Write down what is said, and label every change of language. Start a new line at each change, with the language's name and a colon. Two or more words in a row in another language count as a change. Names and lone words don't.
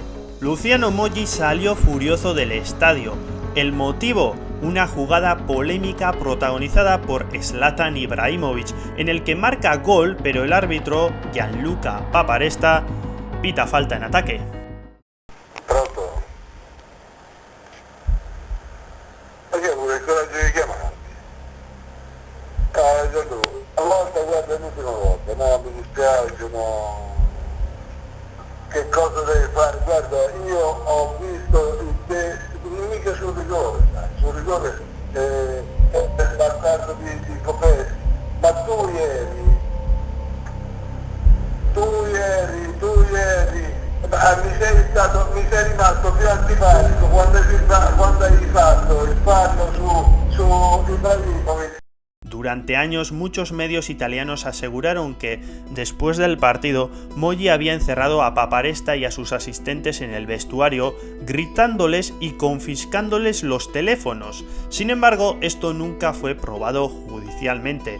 Spanish: Luciano Moggi salió furioso del estadio. El motivo, una jugada polémica protagonizada por Zlatan Ibrahimovic, en el que marca gol, pero el árbitro, Gianluca Paparesta, pita falta en ataque.
Italian: Pronto? Perché pure il coraggio di chiamarti? A volte guarda l'ultima volta, no, mi dispiace, no. Che cosa devi fare? Guarda, io ho visto te, mica sul rigore, per bastardo di Copeschi, ma tu ieri, ma mi sei rimasto più antipatico quando hai fatto il fallo su Ibrahimovic.
Spanish: Durante años muchos medios italianos aseguraron que, después del partido, Moggi había encerrado a Paparesta y a sus asistentes en el vestuario, gritándoles y confiscándoles los teléfonos. Sin embargo, esto nunca fue probado judicialmente.